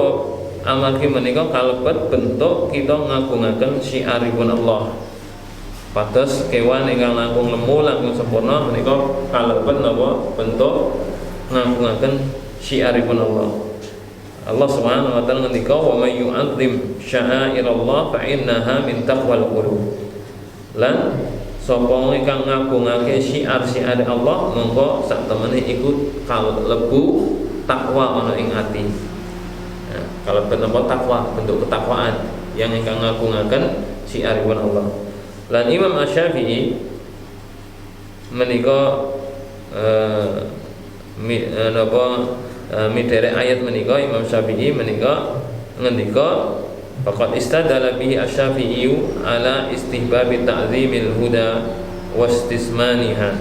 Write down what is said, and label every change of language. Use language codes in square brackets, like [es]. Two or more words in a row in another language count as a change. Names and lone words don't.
[jv] Amargi menika kalebet bentuk kita ngagungaken syiaripun Allah. Pados kewan ingkang langkung lemu langkung sempurna menika kalebet napa? Bentuk ngagungaken syiaripun Allah. Allah [ar] سبحانه وتعالى [jv] ngendika [ar] ومن يعظم شعائر الله فإنها من تقوى القلوب. [jv] Lan sapa ingkang ngagungake syiar-syiar Allah mongko sak temene iku kalebu takwa ana ing ati. Nah, kalebet napa takwa, bentuk ketakwaan yang ingkang ngagungaken syiaripun Allah. Lan Imam Asy-Syafi'i menika midherek ayat menika Imam Syafi'i menika ngendika [ar] فقد استدل به الشافعي على استحباب تعظيم الهدي واستسمانها.